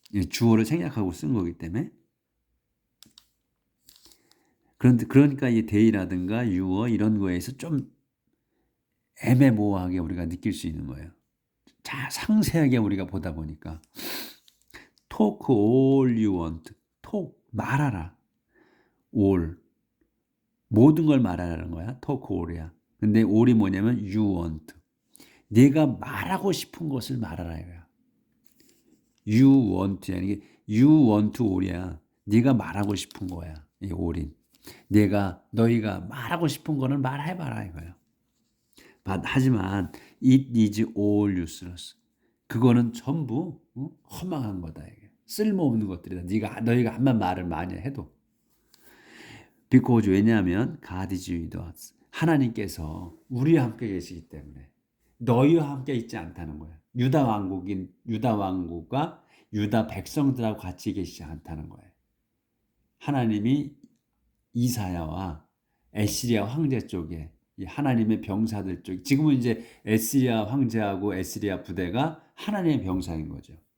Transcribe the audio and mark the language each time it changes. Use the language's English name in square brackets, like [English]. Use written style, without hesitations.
[Korean] 주어를 생략하고 쓴 거기 때문에. 그러니까 이 데이라든가 유어 이런 거에서 좀 애매모호하게 우리가 느낄 수 있는 거예요. 상세하게 우리가 보다 보니까. [English] Talk all you want. Talk [Korean] 말하라. [English] all [Korean] 모든 걸 말하라는 거야. [English] talk all [Korean] 이야. 근데 all이 뭐냐면 [English] you want. [Korean] 네가 말하고 싶은 것을 말하라 이거야. [English] you want야. [Korean] 이게 [English] you want all [Korean] 이야. 네가 말하고 싶은 거야. 이 all이. 너희가 말하고 싶은 거는 말해봐라 이거야. 하지만 [English] it is all useless. [Korean] 그거는 전부 허망한 거다 이게. 쓸모없는 것들이다. 너희가 한번 말을 많이 해도. [English] Because [Korean] 왜냐하면 [English] God is with us. [Korean] 하나님께서 우리와 함께 계시기 때문에 너희와 함께 있지 않다는 거야. 유다 왕국과 유다 백성들하고 같이 계시지 않다는 거예요. 하나님이 이사야와 에스리야 황제 쪽에 이 하나님의 병사들 쪽, 지금은 이제 에스리야 황제하고 에스리야 부대가 하나님의 병사인 거죠.